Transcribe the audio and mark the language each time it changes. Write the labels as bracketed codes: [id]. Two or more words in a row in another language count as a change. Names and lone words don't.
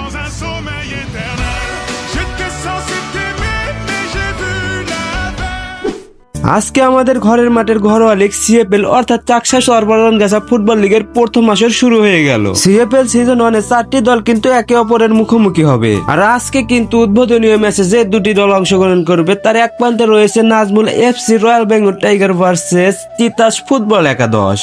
[fr] sommeil éternel. J'étais censé t'aimer, mais j'ai vu la veille. [bn] আজকে আমাদের ঘরের মাঠের ঘরোয়া লিগ সিএফএল অর্থাৎ চাকসা সরবরাহ গাছা ফুটবল লিগের প্রথম আসর শুরু হয়ে গেল। সিএফএল সিজন 1 এ 4টি দল কিন্তু একে অপরের মুখোমুখি হবে। আর আজকে কিন্তু উদ্বোধনীয় ম্যাচে যে দুটি দল অংশগ্রহণ করবে তার এক প্রান্তে রয়েছে নাজমুল এফসি রয়্যাল বেঙ্গল টাইগার ভার্সেস তিতাস ফুটবল একাদশ।